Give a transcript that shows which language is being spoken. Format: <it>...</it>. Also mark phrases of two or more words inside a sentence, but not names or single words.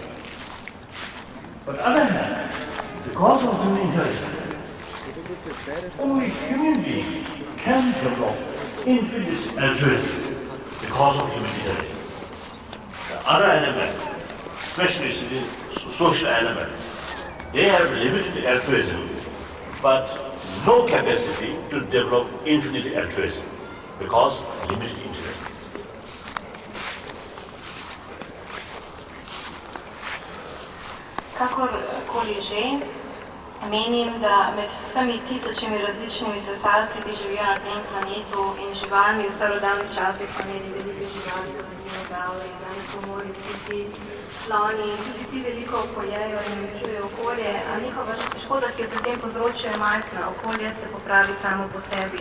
<en>But on the other hand, because of human intelligence, only human beings can develop infinite altruism because of human intelligence. The other elements, especially the social elements, they have limited altruism, but no capacity to develop infinite altruism because limited intelligence.</en> <sl>Kakorkoli že, menim, da med vsemi tisočimi različnimi sesalci, ki živijo na tem planetu in živalmi v starodavnih časih, so imeli velike živali, dinozavri, pomori, psi, sloni in tudi ti veliko pojejo in uničujejo okolje, a njihova škoda, ki jo pri tem povzročajo, je majhna, okolje se popravi samo po sebi.</sl>